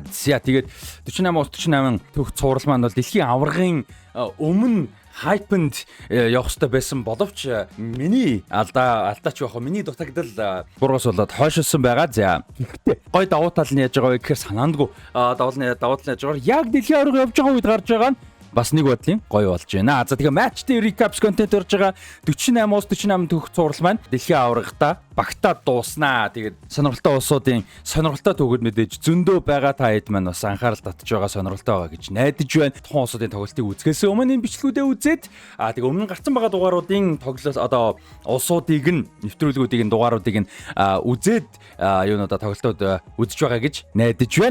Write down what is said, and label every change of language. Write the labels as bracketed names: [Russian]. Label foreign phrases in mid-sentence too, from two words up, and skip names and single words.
[Mongolian] За тэгээд 48-ус 48 түүх цуврал маань бол дэлхийн аваргын өмнө хайпэнд явах хэрэгтэй байсан боловч миний алдаач явах миний дутагдал бургас болоод хойшилсан байгаа. За гэхдээ гой давуу тал нь яаж байгаа вэ гэхээр санаандгүй давуу тал яаж байгаа яг дэлхийн аварга явж байгаа үед гарч байгаа нь бас нэг бодлын гоё болж байна. За тэгээ [English] match day recaps content [Mongolian] орж байгаа 48-ус 48 түүх цуврал маань дэлхийн аваргата багтаад дууснаа. Тэгээд сонирхолтой улсуудын сонирхолтой түүхүүд мэдээж зөндөө байгаа та хэд маань бас анхаарал татж байгаа сонирхолтой байгаа гэж найдаж байна. Тухайн улсуудын тоглолтыг үзэхээс өмнө энэ бичлэгүүдээ үзээд тэгээ өмнө гарсан байгаа дугааруудын тоглолт одоо улсуудыг нь нэвтрүүлгүүдийг нь дугааруудыг нь үзээд юунуудаа тоглолтууд үзэж байгаа гэж найдаж байна.